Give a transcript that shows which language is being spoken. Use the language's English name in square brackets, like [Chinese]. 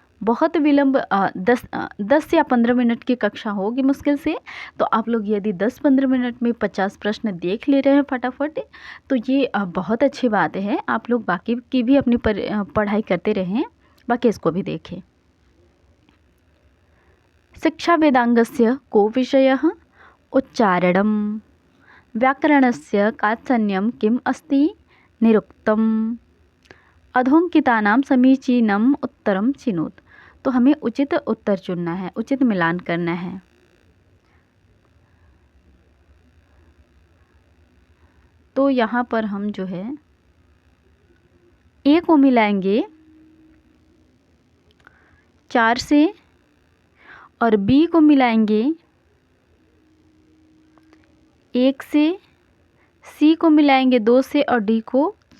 [Hindi] बहुत विलंब 10 या 15 मिनट की कक्षा होगी मुश्किल से। तो आप लोग यदि 10-15 मिनट में 50 प्रश्न देख ले रहे हैं फटाफट, तो ये बहुत अच्छी बात है। आप लोग बाकी की भी अपनी पढ़ाई करते रहें, बाकी इसको भी देखें। [Sanskrit] शिक्षा वेदांगस्य को विषयः उच्चारणं व्याकरणस्य कात्सन्यं किम् अस्ति निरुक्तम् अधोंकितानां समीचीनम् उत्तरं चिनोत। [Hindi] तो हमें उचित उत्तर चुनना है, उचित मिलान करना है। तो यहाँ पर हम जो है ए को मिलाएंगे 4 से, और बी को मिलाएंगे 1 से, सी को मिलाएंगे 2 से, और डी को।